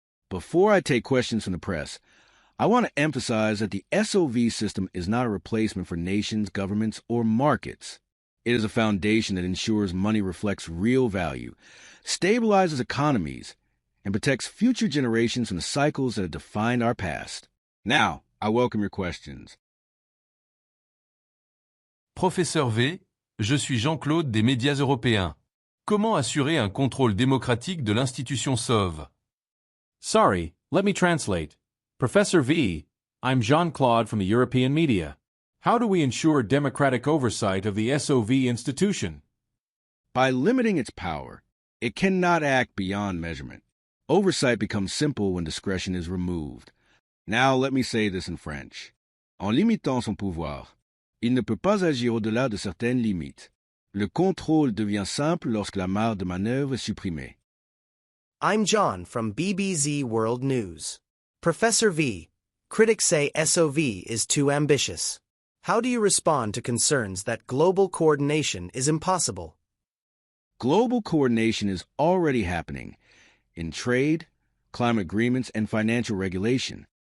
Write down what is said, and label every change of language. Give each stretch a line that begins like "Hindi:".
English: Before I take questions from the press, I want to emphasize that the SoV system is not a replacement for nations, governments, or markets. It is a foundation that ensures money reflects real value, stabilizes economies, and protects future generations from the cycles that have defined our past. Now, I welcome your questions.
French: Professeur V, je suis Jean-Claude des médias européens. Comment assurer un contrôle démocratique de l'institution SoV?
English: Sorry, let me translate. Professor V, I'm Jean-Claude from the European media. How do we ensure democratic oversight of the SoV institution? By limiting its power, it cannot act beyond measurement. Oversight becomes simple when discretion is removed. Now let me say this in French.
French: En limitant son pouvoir, il ne peut pas agir au-delà de certaines limites. Le contrôle devient simple lorsque la marge de manœuvre est supprimée.
English: I'm John from BBC World News. Professor V, critics say SoV is too ambitious. How do you respond to concerns that global coordination is impossible? Global coordination is already happening in trade, climate agreements, and financial regulation.